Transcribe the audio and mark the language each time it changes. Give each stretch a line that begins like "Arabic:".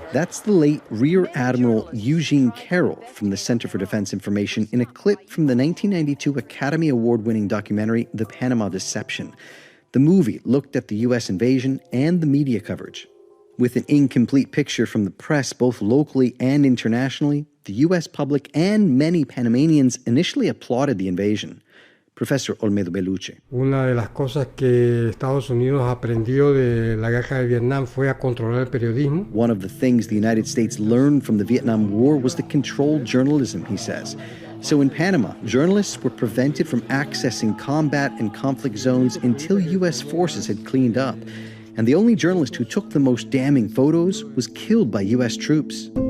English: That's the late Rear Admiral Eugene Carroll from the Center for Defense Information in a clip from the 1992 Academy Award-winning documentary, The Panama Deception. The movie looked at the U.S. invasion and the media coverage. With an incomplete picture from the press, both locally and internationally, the U.S. public and many Panamanians initially applauded the invasion. Professor Olmedo Bellucci.
Spanish: Una de las cosas que Estados Unidos aprendió de la guerra de Vietnam fue a controlar el periodismo.
English: One of the things the United States learned from the Vietnam War was to control journalism, he says. So in Panama, journalists were prevented from accessing combat and conflict zones until U.S. forces had cleaned up. And the only journalist who took the most damning photos was killed by U.S. troops.